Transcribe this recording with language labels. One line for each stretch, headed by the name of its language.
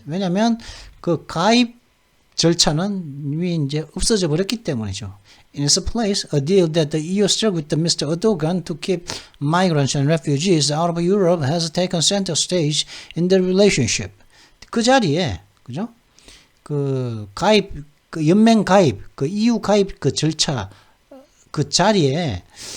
Korean: 왜냐하면 그 가입 절차는 이미 이제 없어져 버렸기 때문이죠.
English: In its place, a deal that the EU struck with Mr. Erdogan to keep migrants and refugees out of Europe has taken center stage in the relationship.
Korean: 그 자리에, 그죠? 그 연맹 가입, 그 EU 가입 그 절차, 그 자리에는